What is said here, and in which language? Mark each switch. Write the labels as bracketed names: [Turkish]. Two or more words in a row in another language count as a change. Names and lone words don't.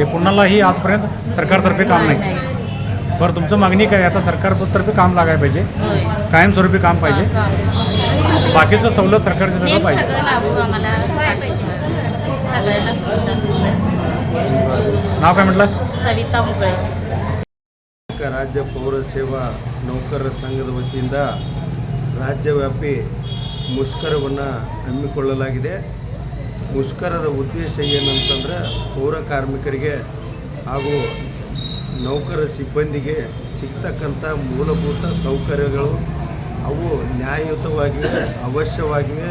[Marathi] पुन्हाही आजपर्यंत सरकारतर्फे काम नाही. बरं, तुमचं मागणी काय? आता सरकारतर्फे काम लागायला पाहिजे, कायमस्वरूपी काम पाहिजे, बाकीचं सवलत सरकारचं सगळं पाहिजे. सगळं लागू आम्हाला सगळ्यांना सुविधा. नाव काय म्हटलं? [Kannada] ಸವಿತಾ ಮುಗುळे. ರಾಜ್ಯ ಪೌರಸೇವಾ ನೌಕರರ ಸಂಘದ ವತಿಯಿಂದ ರಾಜ್ಯವ್ಯಾಪಿ ಮುಷ್ಕರವನ್ನು ಹಮ್ಮಿಕೊಳ್ಳಲಾಗಿದೆ. ಮುಷ್ಕರದ ಉದ್ದೇಶ ಏನಂತಂದರೆ ಪೌರ ಕಾರ್ಮಿಕರಿಗೆ ಹಾಗೂ ನೌಕರ ಸಿಬ್ಬಂದಿಗೆ ಸಿಗ್ತಕ್ಕಂಥ ಮೂಲಭೂತ ಸೌಕರ್ಯಗಳು ಅವು ನ್ಯಾಯಯುತವಾಗಿವೆ, ಅವಶ್ಯವಾಗಿವೆ.